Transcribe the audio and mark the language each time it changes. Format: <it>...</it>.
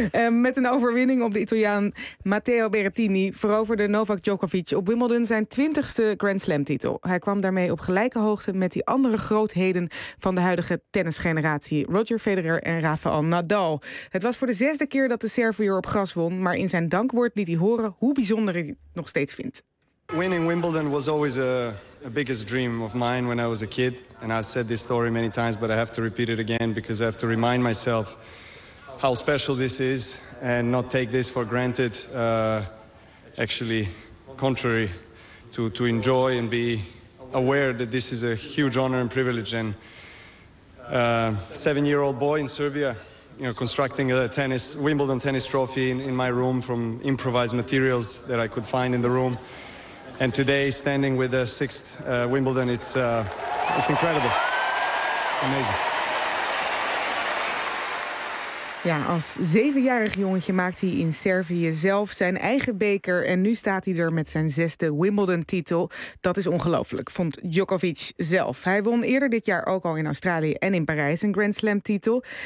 <nl>Met een overwinning op de Italiaan Matteo Berrettini veroverde Novak Djokovic op Wimbledon zijn 20e Grand Slam titel. Hij kwam daarmee op gelijke hoogte met die andere grootheden van de huidige tennisgeneratie, Roger Federer en Rafael Nadal. Het was voor de 6e keer dat de Serviër op gras won, maar in zijn dankwoord liet hij horen hoe bijzonder hij het nog steeds vindt.</nl> <en>Winning Wimbledon was always a biggest dream of mine when I was a kid. And I said this story many times, but I have to repeat it again because I have to remind myself how special this is and not take this for granted. Actually, contrary, to enjoy and be aware that this is a huge honor and privilege. And a 7-year-old boy in Serbia, constructing a Wimbledon tennis trophy in my room from improvised materials that I could find in the room. And today, standing with the 6th Wimbledon, it's incredible. Amazing.</en> <nl>Ja, als 7-jarig jongetje maakt hij in Servië zelf zijn eigen beker. En nu staat hij er met zijn 6e Wimbledon-titel. Dat is ongelooflijk, vond Djokovic zelf. Hij won eerder dit jaar ook al in Australië en in Parijs een Grand Slam-titel.</nl>